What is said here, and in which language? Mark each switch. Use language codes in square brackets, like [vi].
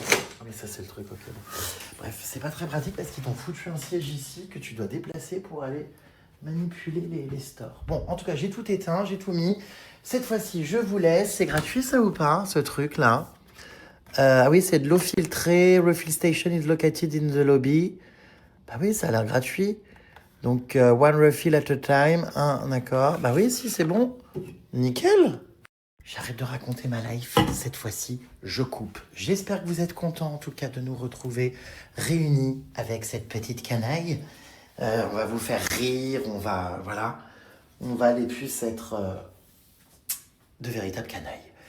[fr] Ah oui, ça c'est le truc, ok. Bref, c'est pas très pratique parce qu'ils t'ont foutu un siège ici que tu dois déplacer pour aller manipuler les stores. Bon, en tout cas, j'ai tout éteint, j'ai tout mis. Cette fois-ci, je vous laisse. C'est gratuit ça ou pas, ce truc-là? Ah oui, c'est de l'eau filtrée. [en] Refill station is located in the lobby. [fr] Bah oui, ça a l'air gratuit. Donc, [en] one refill at a time. [fr] D'accord. Bah oui, si, c'est bon. Nickel. J'arrête de raconter ma life. Cette fois-ci, je coupe. J'espère que vous êtes contents, en tout cas, de nous retrouver réunis avec cette petite canaille. On va vous faire rire. On va les plus être de véritables canailles.